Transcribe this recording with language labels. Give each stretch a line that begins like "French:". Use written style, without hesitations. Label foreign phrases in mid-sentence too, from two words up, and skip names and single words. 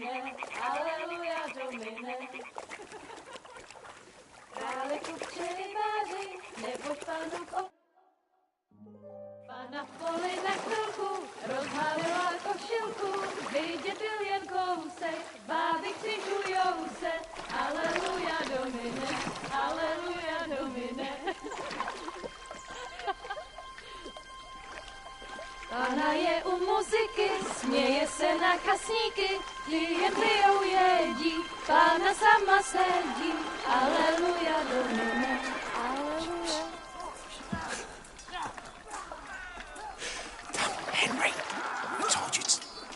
Czech: Pana v poli na chvilku rozhalila košilku, vidět byl jen kousek, báby křižujou se,
Latin: aleluja domine, aleluja domine.
Czech: Pana je u muziky, směje se na kasníky, ty jen pijou jedí, Pána sama sedí,
Latin: aleluja domine,
Czech: aleluja.
English: Henry, I told you to...